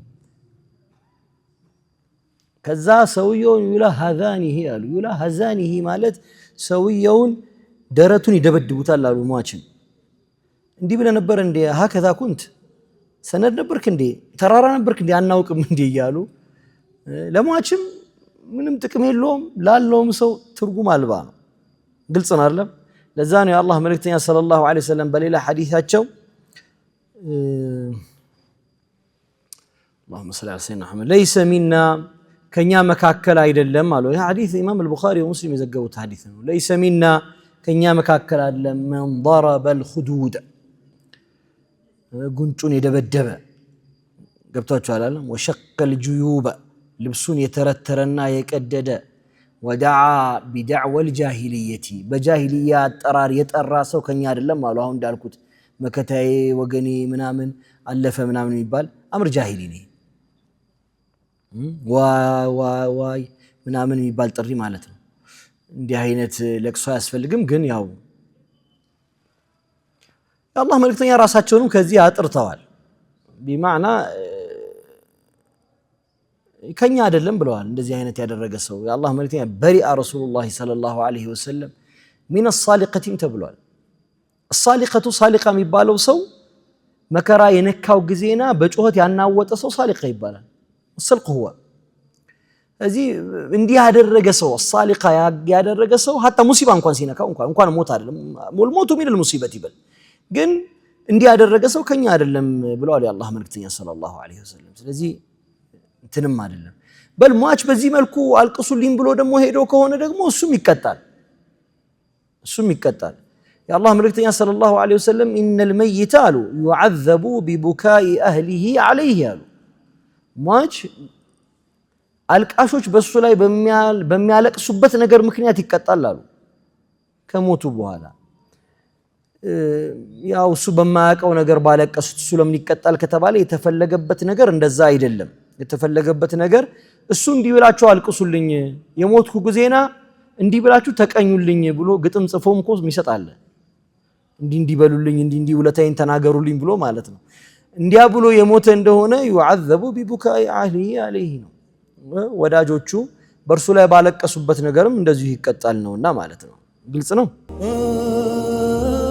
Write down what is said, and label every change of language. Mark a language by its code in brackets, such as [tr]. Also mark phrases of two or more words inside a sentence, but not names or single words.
[am] ከዛ ሰውየውን ዩላ ሀዛኒሂ አሉ ዩላ ሀዛኒሂ ማለት ሰውየውን ደረቱን ይደበድቡታል አሉ ሟችን እንዲህ ብለህ ነበር እንዴ [ar] هكذا كنت [am] ሰነድ ነበርክ እንዴ ተራራ ነበርክ እንዴ አናውቅም እንዴ እያሉ ለሟችም ምንም ጥቅም የለውም ላለውም ሰው ትርጉም አልባ ነው ግልጽ ነው አይደለም ለዛ ነው የአላህ መልእክተኛ [ar] صلى الله عليه وسلم [am] በሌላ ሐዲሳቸው [ar] اللهم صل على سيدنا محمد ليس منا [am] ከኛ መካከል አይደለም አሉ ይህ ሐዲስ ኢማም አልቡኻሪ ወሙስሊም የዘገቡት ሐዲስ ነው [ar] ليس منا [am] ከኛ መካከል አይደለም [ar] من ضرب الخدود [am] ጉንጩን የደበደበ ገብታችኋል አይደል [ar] وشق الجيوب [am] ልብሱን የተረተረና የቀደደ [ar] ودعا بدعوى الجاهليه [am] በጃሂልያ አጠራር የጠራ ሰው ከኛ አይደለም አሉ አሁን እንዳልኩት መከታዬ ወገኔ ምናምን አለፈ ምናምን የሚባል [ar] أمر جاهلي [am] ነው ዋይ ምናምን የሚባል ጥሪ ማለት ነው እንዲህ አይነት ለቅሶ አያስፈልግም ግን ያው የአላህ መልእክተኛ ራሳቸውንም ከዚህ አጥርተዋል ቢማዕና ከኛ አይደለም ብለዋል እንደዚህ አይነት ያደረገ ሰው የአላህ መልእክተኛ [ar] بريء رسول الله صلى الله عليه وسلم من الصالقة [am] ተብሏል الصالقة ሳሊቃ የሚባለው ሰው መከራ የነካው ጊዜና በጩኸት ያናወጠ ሰው ሳሊቃ ይባላል [ar] الصلق هو [am] እዚህ እንዲህ ያደረገ ሰው ሳሊቃ ያደረገ ሰው hatta ሙሲባ እንኳን ሲነካው እንኳን ሞት አይደለም ሞቱ ምን المصيبه ይበል ግን እንዲህ ያደረገ ሰው ከኛ አይደለም ብለዋል የአላህ መልእክተኛ [ar] صلى الله عليه وسلم [am] ስለዚህ እንትንም አይደለም በል ሟች በዚህ መልኩ አልቅሱልኝ ብሎ ደግሞ ሄዶ ከሆነ ደግሞ እሱም ይቀጣል የአላህ መልእክተኛ [ar] صلى الله عليه وسلم إن الميت [am] አሉ [ar] يعذب ببكاء اهله عليه [am] አሉ ሟች አልቃሾች በሱ ላይ በሚያለቅሱበት ነገር ምክንያት ይቀጣል አሉ ከሞቱ በኋላ ያው እሱ በማያቀው ነገር ባለቀሱት እሱ ለምን ይቀጣል ከተባለ የተፈለገበት ነገር እንደዛ አይደለም የተፈለገበት ነገር እሱ እንዲብላችሁ አልቅሱልኝ የሞትኩ ጊዜና እንዲብላችሁ ተቀኙልኝ ብሎ ግጥም ጽፎም ኮስ ይሰጣል እንዲበሉልኝ ውለታዬን ተናገሩልኝ ብሎ ማለት ነው እንዲያ ብሎ የሞተ እንደሆነ [ar] يعذب ببكاء اهله عليه [am] ነው ወዳጆቹ በርሱ ላይ ባለቀሱበት ነገርም እንደዚሁ ይቀጣል ነውና ማለት ነው ግልጽ ነው